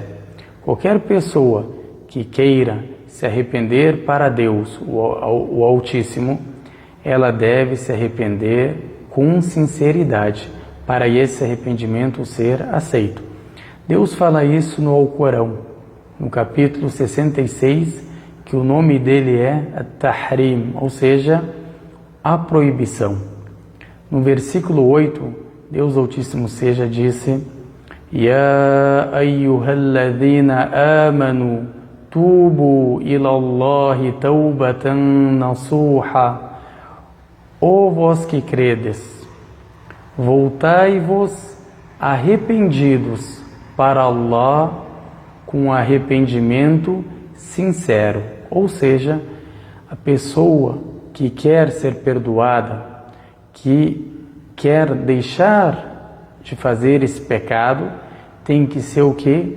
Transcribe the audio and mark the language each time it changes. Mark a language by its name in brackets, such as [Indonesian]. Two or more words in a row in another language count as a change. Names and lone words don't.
[Portuguese] Qualquer pessoa que queira se arrepender para Deus, o Altíssimo, ela deve se arrepender com sinceridade, para esse arrependimento ser aceito. Deus fala isso no Alcorão, no capítulo 66, que o nome dele é At-Tahrim, ou seja, a proibição. No versículo 8, Deus Altíssimo seja disse: [Arabic] يا أيها الذين آمنوا توبوا إلى الله توبة نصوحا. [Portuguese] Ó vós que credes, voltai-vos arrependidos para Allah com arrependimento sincero. Ou seja, a pessoa que quer ser perdoada, que quer deixar de fazer esse pecado, tem que ser o quê?